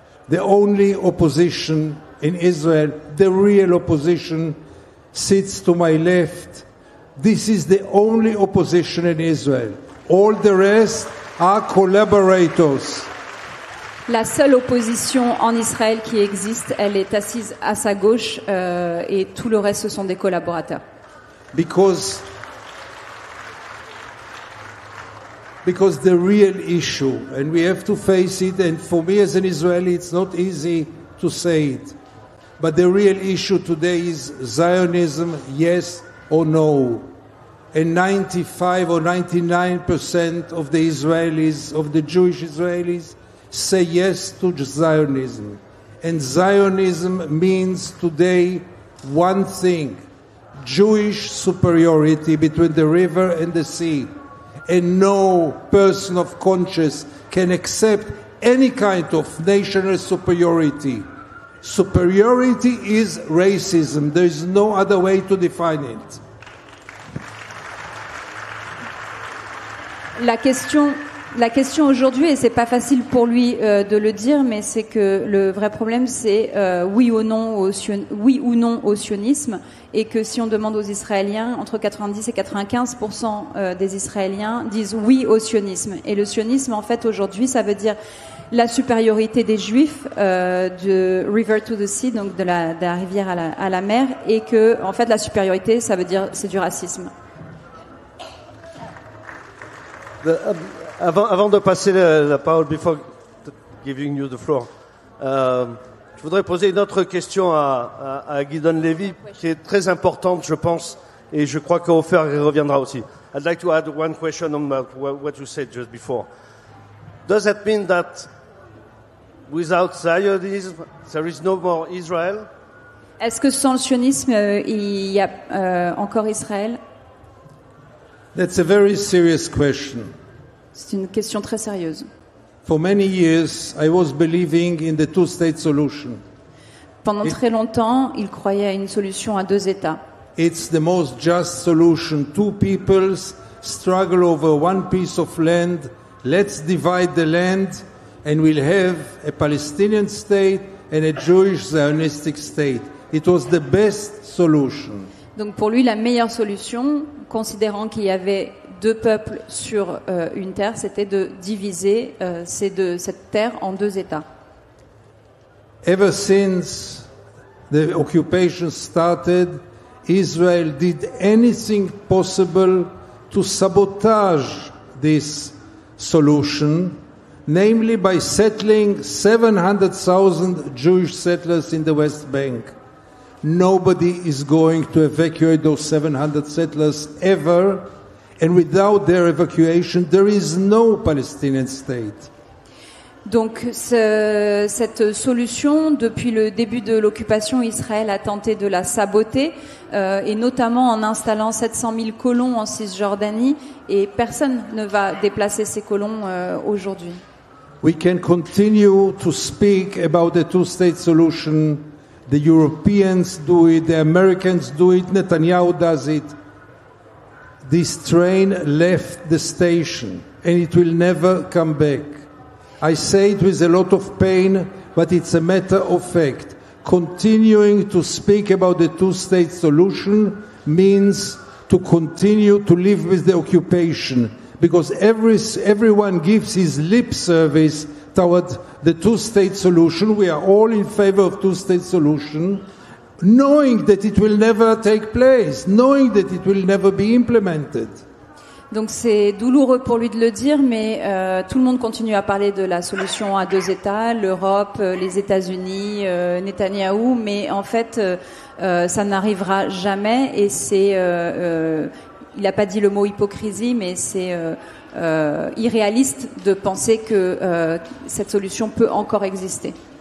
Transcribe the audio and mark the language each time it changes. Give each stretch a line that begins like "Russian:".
English: The only opposition in Israel, the real opposition, sits to my left This is the only opposition in Israel. All the rest are collaborators.
French: La seule opposition en Israël qui existe, elle est assise à sa gauche et tout le reste, ce sont des collaborateurs.
English: Because the real issue, and we have to face it, and for me as an Israeli it's not easy to say it, but the real issue today is Zionism, yes or no. And 95 or 99% of the Israelis, of the Jewish Israelis, say yes to Zionism. And Zionism means today one thing: Jewish superiority between the river and the sea. And no person of conscience can accept any kind of national superiority. Superiority is racism. There is no other way to define it.
French: La question aujourd'hui, et c'est pas facile pour lui de le dire, mais c'est que le vrai problème, c'est oui ou non au sionisme, et que si on demande aux Israéliens, entre 90 et 95% des Israéliens disent oui au sionisme. Et le sionisme, en fait, aujourd'hui, ça veut dire la supériorité des Juifs de
English: river to the sea,
French: donc de la rivière à la mer, et que, en fait, la supériorité, ça veut dire c'est du racisme. Avant de passer la parole,
English: before giving you the floor,
French: je voudrais poser une autre question à Gideon Levy, qui est très importante, je pense, et je crois qu'Ofer y reviendra aussi.
English: I'd like to add one question on what you said just before. Does that mean that without Zionism, there is no more Israel?
French: Est-ce que sans le sionisme, il y a encore Israël?
English: That's a very serious question.
French: C'est une question très sérieuse.
English: For many years, I was believing in the two-state solution.
French: Pendant très longtemps, il croyait à une solution à deux États.
English: It's the most just solution. Two peoples struggle over one piece of land. Let's divide the land and we'll have a Palestinian state and a Jewish Zionistic state. It was the best solution.
French: Donc pour lui, la meilleure solution, considérant qu'il y avait deux peuples sur une terre, c'était de diviser cette terre en deux États.
English: Ever since the occupation started, Israel did anything possible to sabotage this solution, namely by settling 700,000 Jewish settlers in the West Bank. Nobody is going to evacuate those 700 settlers ever, and without their evacuation, there is no Palestinian state.
French: Donc cette solution, depuis le début de l'occupation, Israël a tenté de la saboter, et notamment en installant 700 000 colons en Cisjordanie, et personne ne va déplacer ces colons aujourd'hui.
English: We can continue to speak about the two-state solution. The Europeans do it, the Americans do it, Netanyahu does it. This train left the station and it will never come back. I say it with a lot of pain, but it's a matter of fact. Continuing to speak about the two-state solution means to continue to live with the occupation, because everyone gives his lip service toward the two-state solution. We are all in favor of two-state solution, knowing that it will never take place, knowing that it will never be implemented.
French: Donc c'est douloureux pour lui de le dire, mais tout le monde continue à parler de la solution à deux États, l'Europe, les États-Unis, Netanyahou, mais en fait ça n'arrivera jamais, et c'est il n'a pas dit le mot hypocrisie, mais c'est irréaliste de penser que cette solution peut encore exister.